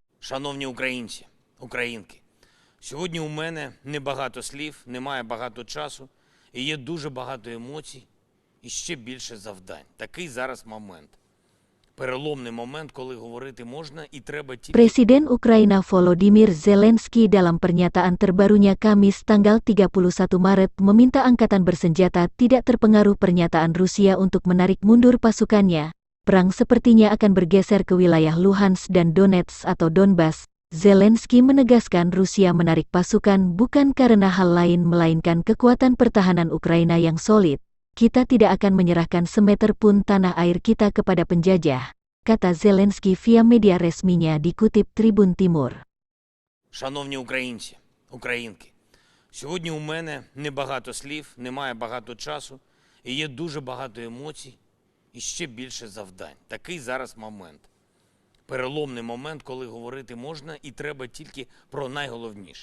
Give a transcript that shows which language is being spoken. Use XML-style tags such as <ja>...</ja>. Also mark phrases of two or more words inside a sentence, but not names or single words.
<uk>Шановні українці, українки, сьогодні у мене небагато слів, немає багато часу, і є дуже багато емоцій і ще більше завдань. Такий зараз момент. Переломний момент, коли говорити можна і треба тільки...</uk> <id>Presiden Ukraina Volodymyr Zelensky dalam pernyataan terbarunya Kamis tanggal 31 Maret meminta angkatan bersenjata tidak terpengaruh pernyataan Rusia untuk menarik mundur pasukannya. Perang sepertinya akan bergeser ke wilayah Luhansk dan Donetsk atau Donbas. Zelensky menegaskan Rusia menarik pasukan bukan karena hal lain melainkan kekuatan pertahanan Ukraina yang solid. Kita tidak akan menyerahkan semeter pun tanah air kita kepada penjajah, kata Zelensky via media resminya dikutip Tribun Timur.</id> <uk>Шановні українці, українки, сьогодні у мене небагато слів, немає багато часу, і є дуже багато емоцій і ще більше завдань. Такий зараз момент. Переломний момент, коли говорити можна і треба тільки про найголовніше.</uk>